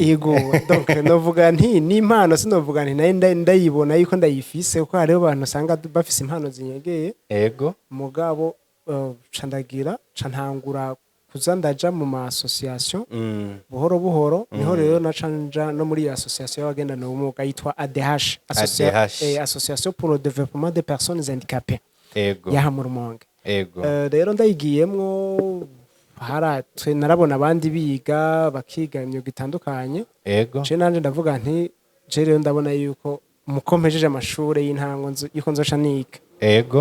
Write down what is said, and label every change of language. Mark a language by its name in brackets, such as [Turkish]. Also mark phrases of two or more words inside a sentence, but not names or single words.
[Rundi] Ego donc novuga nti n'impano sinovuga nti nayo ndayibona yuko ndayifise kuko hariho abantu usanga bafise impano zinyegeye. Ego mugabo candagira cantangura kuza ndaja mu ma association buhoro buhoro. Niho rero nacanja no muri association y'abagendana ubumuga yitwa ADH, [French] Association pour le développement des personnes handicapées. [Rundi] Ego yaha mu Rumonge. Ego rero ndayigiyemwo narabona abandi biga bakiga imyuga itandukanye. Ego je nanje ndavuga nti je rero ndabona yuko mukompejeje amashure y'intango yuko nzoca niga. Ego